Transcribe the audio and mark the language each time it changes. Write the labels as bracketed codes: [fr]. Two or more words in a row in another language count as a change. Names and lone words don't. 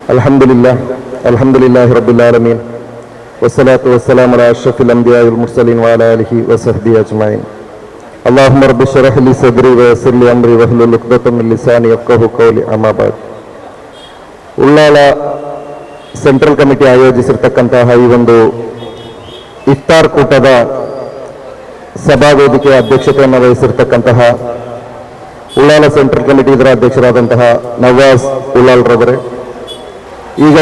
[ar] الحمد لله رب العالمين. والصلاة والسلام على أشرف الأنبياء والمرسلين وعلى آله وصحبه أجمعين. اللهم رب اشرح لي صدري ويسر لي أمري واحلل عقدة من لساني يفقهوا قولي. أما بعد. [kn] ಉಳ್ಳಾಲ ಸೆಂಟ್ರಲ್ ಕಮಿಟಿ ಆಯೋಜಿಸಿರ್ತಕ್ಕಂತಹ ಈ ಒಂದು ಇಫ್ತಾರ್ ಕೂಟದ ಸಭಾ ವೇದಿಕೆಯ ಅಧ್ಯಕ್ಷತೆಯನ್ನು ವಹಿಸಿರ್ತಕ್ಕಂತಹ ಉಳ್ಳಾಲ ಸೆಂಟ್ರಲ್ ಕಮಿಟಿ ಇದರ ಅಧ್ಯಕ್ಷರಾದಂತಹ ನವಾಜ್ ಉಳ್ಳಾಲ್ ರವರೇ, ಈಗ